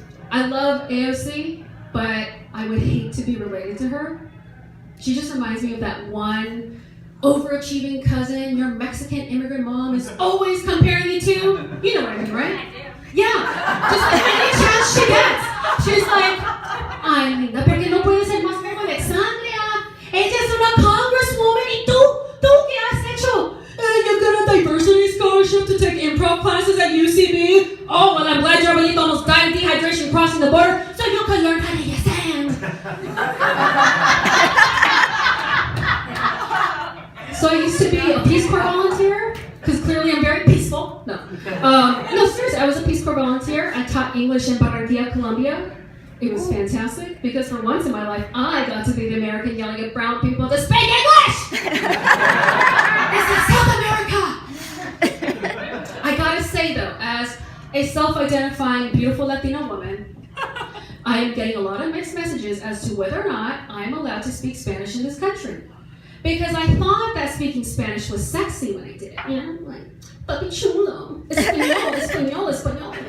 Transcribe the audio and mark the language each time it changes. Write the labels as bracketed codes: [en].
[en] I love AOC, but I would hate to be related to her. She just reminds me of that one overachieving cousin your Mexican immigrant mom is always comparing you to. You know what I mean, right? Yeah, just like any chance she gets. She's like, [es] ay, linda, ¿por qué no puede ser más como Alexandria? Ella es una congresswoman, y tú qué has hecho? [en] You got a diversity scholarship to take improv classes at UCB? Oh, well, I'm glad your abuelito almost died of dehydration crossing the border, so you can learn how to use sand. So I used to be a Peace Corps volunteer, because clearly I'm very peaceful. No, seriously, I was a Peace Corps volunteer. I taught English in Barranquilla, Colombia. It was fantastic, because for once in my life, I got to be the American yelling at brown people to speak English! This is South America! I gotta say though, as a self-identifying beautiful Latina woman, I am getting a lot of mixed messages as to whether or not I'm allowed to speak Spanish in this country. Because I thought that speaking Spanish was sexy when I did it. Like, [es] papi chulo, español, español, español.